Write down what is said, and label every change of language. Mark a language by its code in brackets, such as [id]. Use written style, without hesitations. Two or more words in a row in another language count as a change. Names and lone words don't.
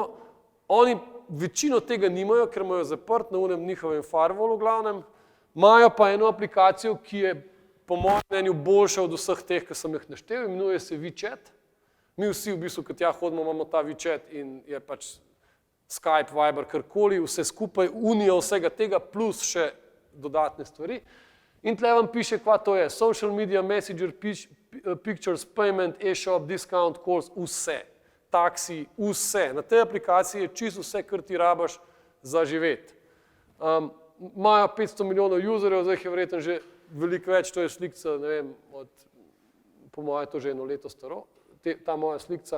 [sl] Oni večino tega nimajo, ker imajo zaprt na unem njihovem firewallu v glavnem, imajo pa eno aplikacijo, ki je po mojem mnenju boljša od vseh teh, ki sem jih naštel, imenuje se WeChat. Mi vsi v bistvu, ko tja hodimo, imamo ta WeChat in je pač Skype, Viber, karkoli, vse skupaj, unija vsega tega, plus še dodatne stvari. In tle vam piše, kva to je. [en] Social media, messenger, pictures, payment, e-shop, discount, calls, [sl] vse. Taksi, vse. Na tej aplikaciji je čisto vse, kar ti rabaš za živeti. Imajo 500 milijonov userjev, zdaj je verjetno že veliko več, to je slikca, ne vem, po moje to že 1 leto staro, ta moja slikca.